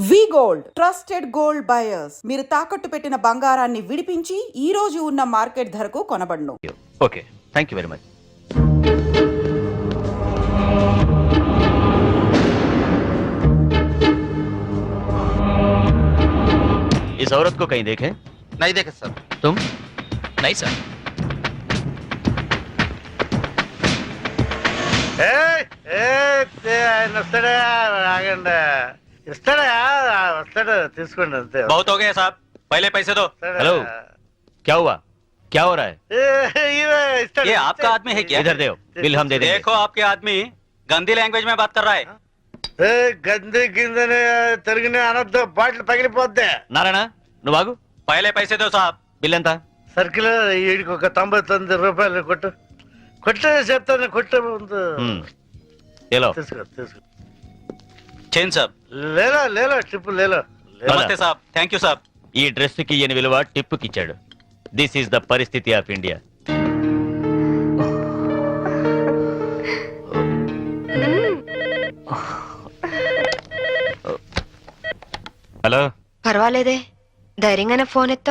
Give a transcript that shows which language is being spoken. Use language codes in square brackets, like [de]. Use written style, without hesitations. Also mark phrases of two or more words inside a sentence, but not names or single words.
[te] గోల్డ్ ట్రస్టెడ్ గోల్డ్ బయర్స్ మీరు తాకట్టు పెట్టిన బంగారాన్ని విడిపించి ఈ రోజు ఉన్న మార్కెట్ ధరకు కొనబడును. ఓకే, [en] thank you very much. [hi] इस औरत को कहीं देखे? नहीं देखे सर. तुम? नहीं सर. [te] తీసుకోండి అంతే. [hi] बहुत हो गया साहब, पहले पैसे दो. हेलो, क्या हुआ? क्या हो रहा है? ये आपका आदमी है क्या? इधर दो, बिल हम दे देंगे. देखो आपके आदमी गंदी लैंग्वेज में बात कर रहा है. [te] గంది కిందని తిరిగిన అనొద్దు, బాటిల్ పగిలిపోద్ది. నారాయణ నువ్వు ఆగు. [hi] पहले पैसे दो साहब. [te] బిల్ ఎంత? సర్కిల్ వీడికి ఒక 99 రూపాయలు కొట్టు. చెప్తాను, కొట్టే ముందు ఏలో తీసుకో. [hi] चेन साहब. ले लो ट्रिप ले लो. नमस्ते साहब, [en] thank you [hi] साहब. [te] ఈ డ్రెస్ కి ఈయన విలువ టిప్పుకి ఇచ్చాడు. [en] this is the [te] పరిస్థితి [en] of India. [te] హలో, పర్వాలేదే, ధైర్యంగానే ఫోన్ ఎత్తో.